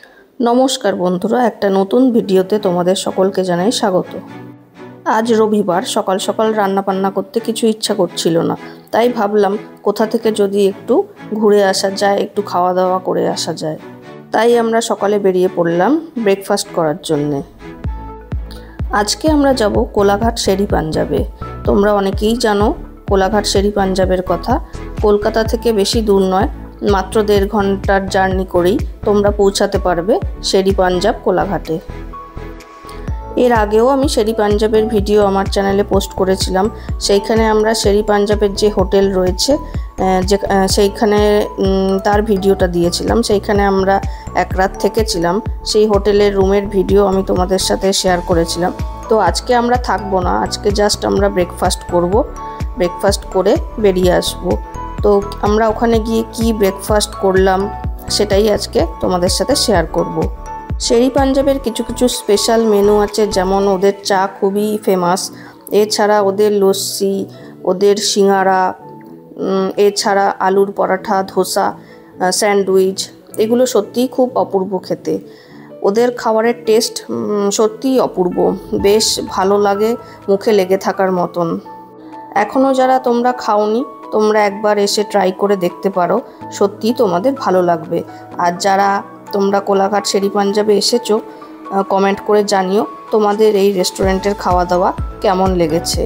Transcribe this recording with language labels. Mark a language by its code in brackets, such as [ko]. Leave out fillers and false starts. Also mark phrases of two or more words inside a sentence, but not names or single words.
[bn] নমস্কার বন্ধুরা এক নতুন ভিডিওতে তোমাদের সকলকে জানাই স্বাগত। আজ রবিবার সকাল সকাল রান্না বান্না করতে কিছু ইচ্ছা করছিল না, তাই ভাবলাম কোথা থেকে যদি একটু ঘুরে আসা যায়, একটু খাওয়া দাওয়া করে আসা যায়। তাই আমরা সকালে বেরিয়ে পড়লাম ব্রেকফাস্ট করার জন্য। আজকে আমরা যাবো কোলাঘাট শেরী পাঞ্জাবে। তোমরা অনেকেই জানো কোলাঘাট শেরী পাঞ্জাবের কথা। কলকাতা থেকে বেশি দূর নয়, মাত্র 1.5 ঘণ্টার জার্নি করেই তোমরা পৌঁছাতে পারবে শেরী পাঞ্জাব কোলাঘাটে। এর আগেও আমি শেরী পাঞ্জাবের ভিডিও আমার চ্যানেলে পোস্ট করেছিলাম। সেইখানে আমরা शेरी पांजाबेर যে হোটেল রয়েছে সেইখানে তার ভিডিওটা দিয়েছিলাম। সেইখানে আমরা এক রাত থেকেছিলাম। সেই হোটেলের রুমের ভিডিও আমি তোমাদের সাথে শেয়ার করেছিলাম। তো আজকে আমরা থাকবো না, আজকে জাস্ট আমরা ব্রেকফাস্ট করব। ব্রেকফাস্ট করে বেরিয়ে আসবো। तो আমরা ওখানে গিয়ে কি ব্রেকফাস্ট করলাম সেটাই আজকে তোমাদের সাথে শেয়ার করব। শেরী পাঞ্জাবের কিছু কিছু [en] special menu [bn] আছে, যেমন ওদের চা খুবই ফেমাস, এছাড়া ওদের লস্সি, ওদের সিঙাড়া, এছাড়া আলুর পরোটা, ধোসা, স্যান্ডউইচ এগুলো সত্যিই খুব অপূর্ব খেতে। ওদের খাবারের টেস্ট সত্যিই অপূর্ব, বেশ ভালো লাগে, মুখে লেগে থাকার মতন। এখনো যারা তোমরা খাওনি তোমরা একবার এসে ট্রাই করে দেখতে পারো, সত্যি তোমাদের ভালো লাগবে। আর যারা তোমরা কোলাঘাট শেরি পাঞ্জাবে এসেছো কমেন্ট করে জানিও তোমাদের এই রেস্টুরেন্টের খাওয়া দাওয়া কেমন লেগেছে।